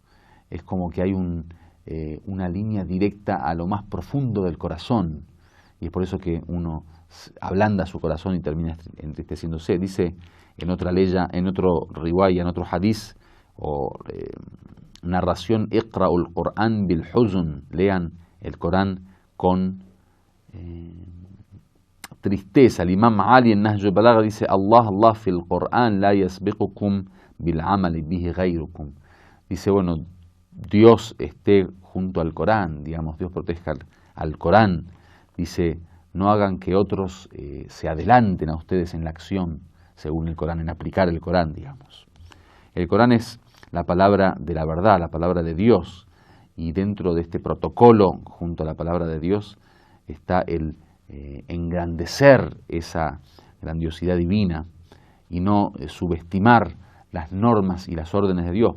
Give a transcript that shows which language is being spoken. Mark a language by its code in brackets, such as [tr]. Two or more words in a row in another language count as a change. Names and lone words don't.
[es] Es como que hay una línea directa a lo más profundo del corazón, y es por eso que uno ablanda su corazón y termina entristeciéndose. Dice en otra leya, en otro riwaya, en otro hadiz o narración, [ar] اقرؤوا القرآن بالحزن, [es] lean el Corán con tristeza. El Imam Ali en Nahj al-Balagha dice, [ar] الله في القرآن لا يسبقكم بالعمل به غيركم. [es] Dice, bueno, Dios esté junto al Corán, digamos, Dios proteja al Corán. Dice, no hagan que otros se adelanten a ustedes en la acción, según el Corán, en aplicar el Corán, digamos. El Corán es la palabra de la verdad, la palabra de Dios, y dentro de este protocolo, junto a la palabra de Dios, está el engrandecer esa grandiosidad divina y no subestimar las normas y las órdenes de Dios.